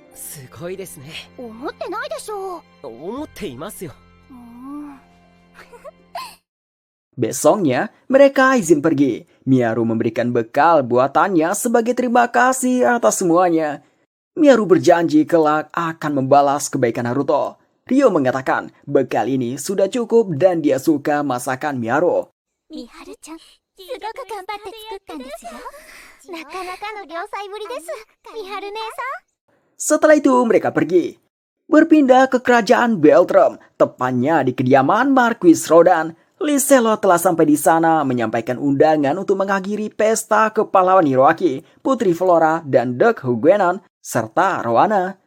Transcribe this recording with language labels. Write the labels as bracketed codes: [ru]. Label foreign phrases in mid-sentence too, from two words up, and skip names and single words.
[id] Besoknya, mereka izin pergi. Miharu memberikan bekal buatannya sebagai terima kasih atas semuanya. Miharu berjanji kelak akan membalas kebaikan Haruto. Ryo mengatakan bekal ini sudah cukup dan dia suka masakan Miharu. [ja] ミハルちゃん、すごく頑張って作ったですよ. なかなかの良妻ぶりです、ミハル姉さん. [id] Setelah itu mereka pergi. Berpindah ke kerajaan Beltrum, tepatnya di kediaman Marquis Rodan. Liselot telah sampai di sana menyampaikan undangan untuk mengakhiri pesta kepahlawan Hiroaki, Putri Flora, dan Dek Huguenon, serta Roana.